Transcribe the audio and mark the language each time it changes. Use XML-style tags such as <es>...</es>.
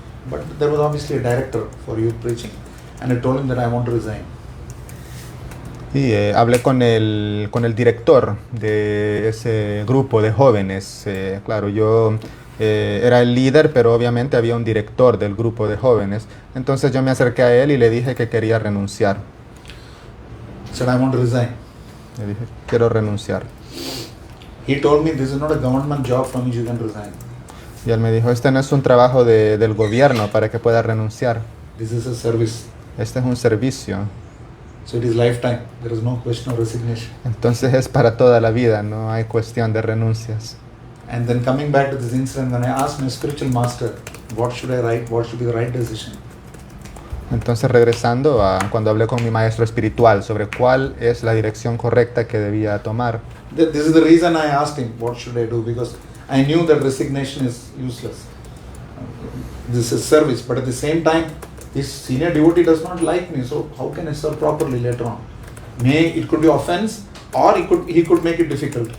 <en>But there was obviously a director for youth preaching, and I told him that I want to resign.</en> <es>Y hablé con el director de ese grupo de jóvenes. Claro, yo era el líder, pero obviamente había un director del grupo de jóvenes. Entonces yo me acerqué a él y le dije que quería renunciar.</es> <en>Said I want to resign.</en> <es>Le dije, quiero renunciar.</es> <en>He told me this is not a government job from which you can resign.</en> <es>Y él me dijo, este no es un trabajo del gobierno para que pueda renunciar.</es> <en>This is a service.</en> <es>Este es un servicio.</es> <en>So it is lifetime. There is no question of resignation.</en> <es>Entonces es para toda la vida, no hay cuestión de renuncias.</es> <en>And then coming back to this incident, when I asked my spiritual master, what should I write? What should be the right decision?</en> <es>Entonces regresando a cuando hablé con mi maestro espiritual sobre cuál es la dirección correcta que debía tomar.</es> <en>This is the reason I asked him, what should I do? Because I knew that resignation is useless. This is service, but at the same time, this senior devotee does not like me, so how can I serve properly later on? It could be offense, or he could make it difficult.</en>